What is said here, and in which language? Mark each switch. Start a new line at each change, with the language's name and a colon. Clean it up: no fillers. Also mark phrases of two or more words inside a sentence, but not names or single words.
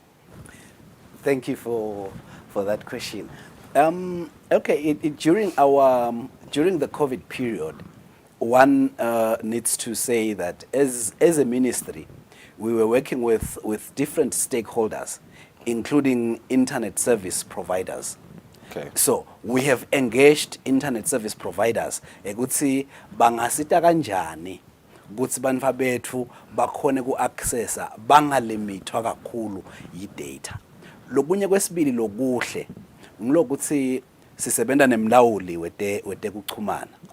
English: Thank you for that question. Okay, during the COVID period, one needs to say that as a ministry, we were working with different stakeholders, including internet service providers. Okay. So we have engaged internet service providers
Swati: ukuthi bangasita kanjani ukuthi bantu bethu bakhone ku-accessa bangalimitwa kakhulu yi-data. Lokunye kwesibili lokuhle ngilokuthi sisebenza nemlawuli wetekuchumana.